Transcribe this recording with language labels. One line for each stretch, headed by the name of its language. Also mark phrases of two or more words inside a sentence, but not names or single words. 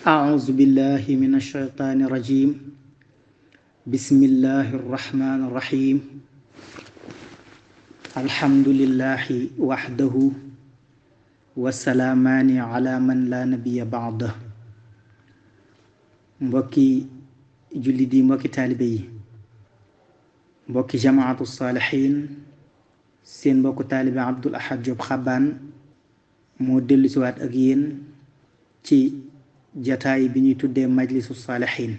Arabic: أعوذ بالله من الشيطان الرجيم. بسم الله الرحمن الرحيم. الحمد لله وحده والسلامان على من لا نبي بعده.
Wolof: mbokki jullit yi, mbokki taalibe yi, mbokki jamaatu saalihiin, seen mbokku taalibe Abdul Ahad Diop Xabaan moo dellusiwaat ak yéen ci jataay bi ñuy tuddee majlisu saalihiin.